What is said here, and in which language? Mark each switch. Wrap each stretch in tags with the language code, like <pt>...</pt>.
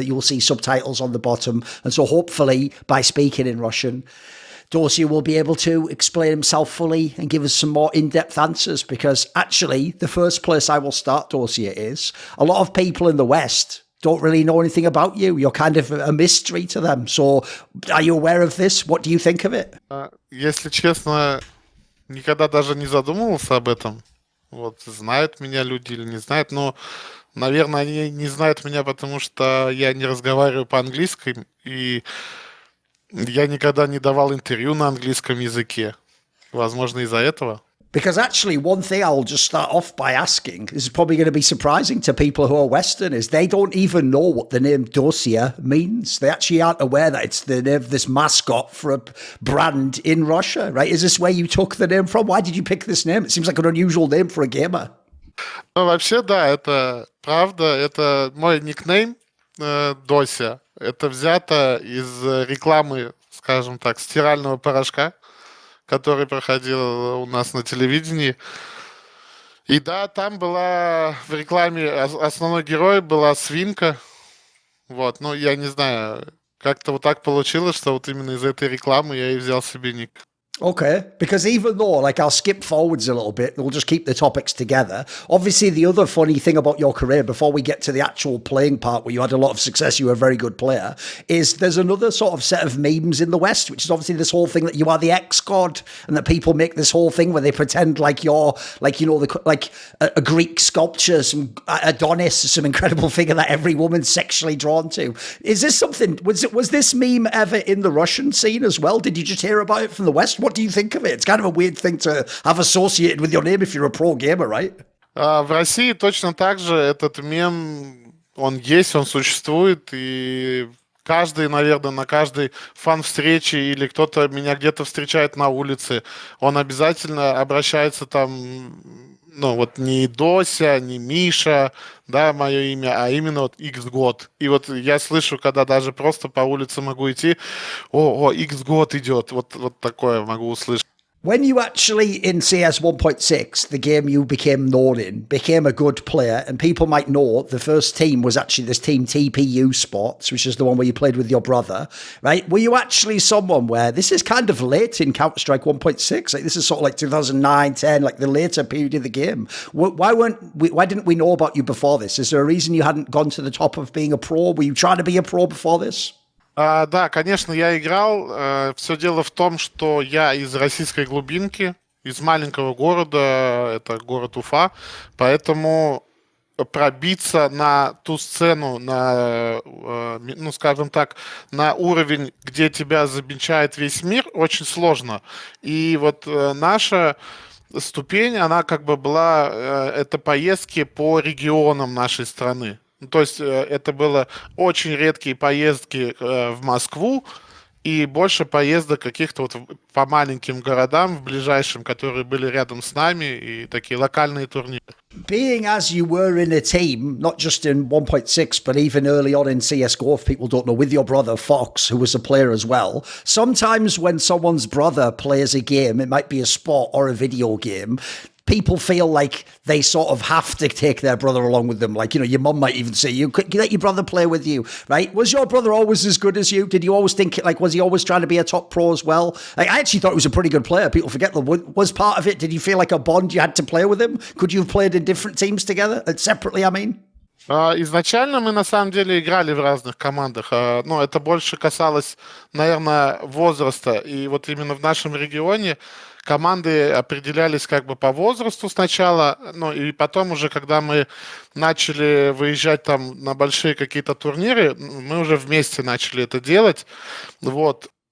<en>You'll see subtitles on the bottom, and so hopefully, by speaking in Russian, Dosia will be able to explain himself fully and give us some more in-depth answers, because actually the first place I will start, Dosia, is a lot of people in the West don't really know anything about you. You're kind of a mystery to them. So are you aware of this? What do you think of it?</en> <ru>Если честно, никогда даже не задумывался об этом. Вот, знают меня люди или не знают, но, наверное, они не знают меня, потому что я не разговариваю по-английски, и я никогда не давал интервью на английском языке. Возможно, из-за этого.</ru> <en>Because actually, one thing I'll just start off by asking, this is probably going to be surprising to people who are Western, is they don't even know what the name Dosia means. They actually aren't aware that it's the name of this mascot for a brand in Russia, right? Is this where you took the name from? Why did you pick this name? It seems like an unusual name for a gamer.</en> <ru>Ну, вообще, да, это правда. Это мой никнейм Дося. Это взято из рекламы, скажем так, стирального порошка, который проходил у нас на телевидении. И да, там была в рекламе основной герой была свинка. Вот, ну я не знаю, как-то вот так получилось, что вот именно из этой рекламы я и взял себе ник.</ru> <en>Okay, because even though, like, I'll skip forwards a little bit, we'll just keep the topics together. Obviously, the other funny thing about your career, before we get to the actual playing part where you had a lot of success, you were a very good player, is there's another sort of set of memes in the West, which is obviously this whole thing that you are the ex-god, and that people make this whole thing where they pretend like you're, like, you know, like a Greek sculpture, some Adonis, some incredible figure that every woman's sexually drawn to. Is this something, was this meme ever in the Russian scene as well? Did you just hear about it from the West? What do you think of it? It's kind of a weird thing to have associated with your name if you're a pro gamer, right?</en> <ru>В России точно так же этот мем, он есть, он существует, и каждый, наверное, на каждой фан-встрече или кто-то меня где-то встречает на улице, он обязательно обращается там, ну вот не Дося, не Миша, да, мое имя, а именно вот X-год. И вот я слышу, когда даже просто по улице могу идти, о, X-год идет, вот такое могу услышать.</ru> <en>When you actually, in CS 1.6, the game you became known in, became a good player, and people might know the first team was actually this team TPU Sports, which is the one where you played with your brother, right? Were you actually someone where, this is kind of late in Counter-Strike 1.6, like this is sort of like 2009, 10, like the later period of the game. Why didn't we know about you before this? Is there a reason you hadn't gone to the top of being a pro? Were you trying to be a pro before this?</en> <ru>Да, конечно, я играл. Все дело в том, что я из российской глубинки, из маленького города, это город Уфа, поэтому пробиться на ту сцену, на, ну, скажем так, на уровень, где тебя замечает весь мир, очень сложно. И вот наша ступень, она как бы была, это поездки по регионам нашей страны. То есть это было очень редкие поездки в Москву и больше поездок каких-то вот по маленьким городам в ближайшем, которые были рядом с нами, и такие локальные турниры.</ru> <en>Being as you were in a team, not just in 1.6, but even early on in CSGO, if people don't know, with your brother Fox, who was a player as well, sometimes when someone's brother plays a game, it might be a sport or a video game, people feel like they sort of have to take their brother along with them. Like, you know, your mum might even say, you let your brother play with you, right? Was your brother always as good as you? Did you always think, like, was he always trying to be a top pro as well? Like, I actually thought he was a pretty good player. People forget that. Was part of it, did you feel like a bond you had to play with him? Could you have played in different teams together? Separately, I mean?</en> <ru>Изначально мы на самом деле играли в разных командах, но это больше касалось, наверное, возраста. И вот именно в нашем регионе команды определялись как бы по возрасту сначала, ну и потом уже, когда мы начали выезжать там на большие какие-то турниры, мы уже вместе начали это делать, вот.</ru>